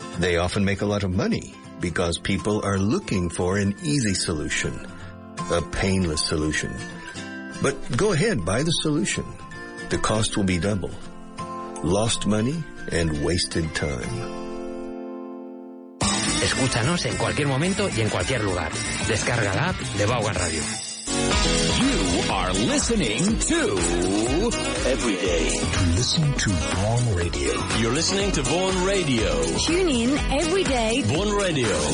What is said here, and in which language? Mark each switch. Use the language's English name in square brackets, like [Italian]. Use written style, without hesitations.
[English] They often make a lot of money because people are looking for an easy solution, a painless solution. But go ahead, buy the solution. The cost will be double. Lost money and wasted time. [Spanish] Escúchanos en cualquier momento y en cualquier lugar. Descarga la app de Vaughan Radio. [English] You are listening to Everyday. Listen to Vaughan Radio. You're listening to Vaughan Radio. Tune in every day. Vaughan Radio.